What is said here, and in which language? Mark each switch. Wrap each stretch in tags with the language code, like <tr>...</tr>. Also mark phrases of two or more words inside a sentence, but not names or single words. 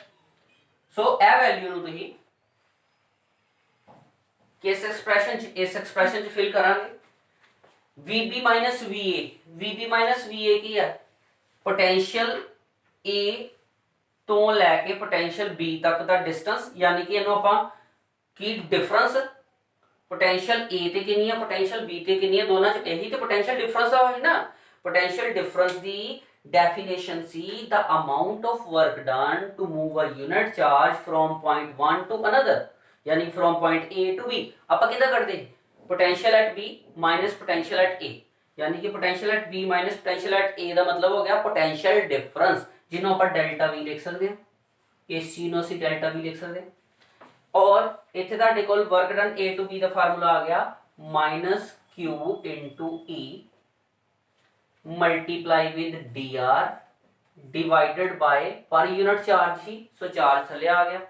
<pa>ਸੋ ਇਹ ਵੈਲਿਊ ਨੂੰ ਤੁਸੀਂ ਕਿਸ ਐਕਸਪ੍ਰੈਸ਼ਨ ਚ ਫਿਲ ਕਰਾਂਗੇ, VB VA ਕੀ ਹੈ, ਪੋਟੈਂਸ਼ੀਅਲ A ਤੋਂ ਲੈ ਕੇ ਪੋਟੈਂਸ਼ੀਅਲ B ਤੱਕ ਦਾ ਡਿਸਟੈਂਸ, ਯਾਨੀ ਕਿ ਇਹਨੂੰ ਆਪਾਂ ਕੀ ਡਿਫਰੈਂਸ, ਪੋਟੈਂਸ਼ੀਅਲ A ਤੇ ਕਿੰਨੀ ਹੈ, ਪੋਟੈਂਸ਼ੀਅਲ B ਤੇ ਕਿੰਨੀ ਹੈ, ਦੋਨਾਂ ਚ ਇਹੀ ਤੇ</pa> <en>potential difference</en> <pa>ਆ ਹੈ ਨਾ।</pa> <en>potential difference</en> <pa>ਦੀ ਡੈਫੀਨੇਸ਼ਨ ਸੀ</pa> <en>the amount of work done to move a unit charge from point 1 to another,</en> <pa>ਯਾਨੀ</pa> <en>from point A to B।</en> <pa>ਆਪਾਂ ਕਿੱਦਾਂ ਕਰਦੇ,</pa> <en>potential at B minus potential at A,</en> <pa>ਯਾਨੀ ਕਿ</pa> <en>potential at B minus potential at A</en> <pa>ਦਾ ਮਤਲਬ ਹੋ ਗਿਆ</pa> <en>potential difference,</en> <pa>ਜਿਹਨੂੰ ਆਪਾਂ ਡੈਲਟਾ V ਲਿਖ ਸਕਦੇ ਹਾਂ। ਇਸ ਚੀਜ਼ ਨੂੰ ਅਸੀਂ ਡੈਲਟਾ V ਲਿਖ ਸਕਦੇ ਹਾਂ। ਔਰ ਇੱਥੇ ਤੁਹਾਡੇ ਕੋਲ</pa> <en>work done A to B</en> <pa>ਦਾ ਫਾਰਮੂਲਾ ਆ ਗਿਆ -q into E</pa> <en>multiply with dr divided by per unit charge</en> <pa>ਹੀ, ਸੋ ਚਾਰਜ ਥੱਲੇ ਆ ਗਿਆ।</pa>